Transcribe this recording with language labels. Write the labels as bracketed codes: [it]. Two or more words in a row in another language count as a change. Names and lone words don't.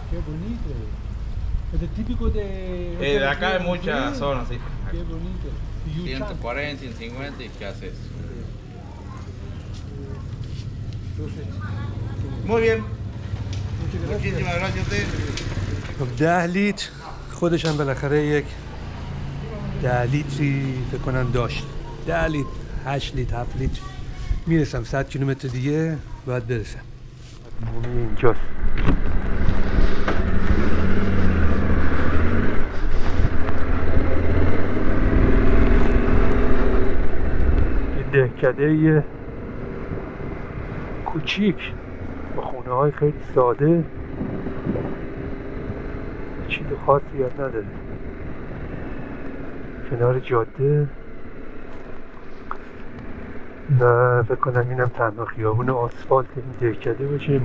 [es] Qué bonito. Es el típico de... De acá hay muchas zonas, sí. Qué bonito. 140, 150 y ¿qué haces? Muy bien. Muchísimas gracias a usted. [fa] خب 10 لیتر خودش هم بالاخره یک 10 لیتری فکر کنم داشت. 10 لیتر 8 لیتر 7 لیتر میرسم 100 کیلومتر دیگه باید برسم. اینجاست. دهکده کوچیک با خونه های خیلی ساده، چیز خاصی هم نداره، کنار جاده و فکر کنم اینم تنها خیابون آسفالت این دهکده باشه.